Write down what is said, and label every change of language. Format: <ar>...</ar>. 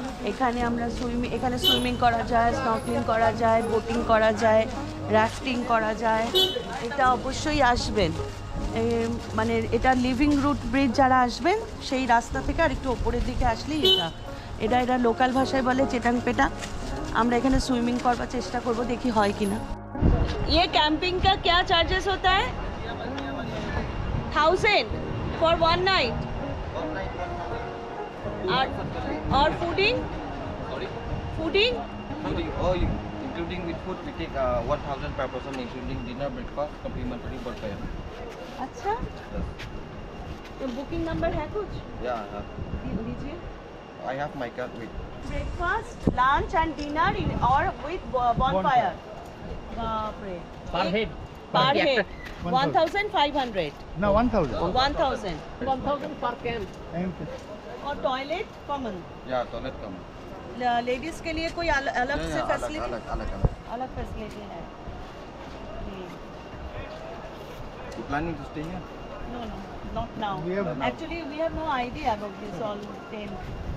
<bn>এখানে আমরা এখানে সুইমিং করা যায়, স্নর্কেলিং করা যায়, বোটিং করা যায়, রাফটিং করা যায়। এটা অবশ্যই আসবেন, মানে এটা লিভিং রুট ব্রিজ, যারা আসবেন সেই রাস্তা থেকে আর একটু ওপরের দিকে আসলেই এটা লোকাল ভাষায় বলে চেটাংপেটা। আমরা এখানে সুইমিং করবার চেষ্টা করব, দেখি হয় কিনা।</bn> <hi>ये कैंपिंग का क्या चार्जेस होता है?</hi> <en>1000 for one night.</en> <hi>और fooding?</hi> <en>Sorry? Fooding? Fooding, including with food, we take 1000 per person, including dinner, breakfast, complimentary per pair.</en> <hi>अच्छा,</hi> <en>Yes.</en> <hi>तो बुकिंग नंबर है कुछ?</hi> <en>Yeah, yeah.</en> <hi>दीजिए।</hi> <en>I have my card with. Breakfast, lunch and dinner और with bonfire.</en> <hi>बाप रे।</hi> <en>Per head. Per head. 1500.</en> <bn>না 1000</bn> <en>1000. 1000 per camp.</en> <hi>और toilet common.</hi> <en>Yeah, toilet come.</en> <hi>Ladies के लिए कोई अलग से फैसिलिटी? अलग फैसिलिटी है।</hi> <en>You planning to stay here? No, not now. Actually, we have no idea about this all tent.</en>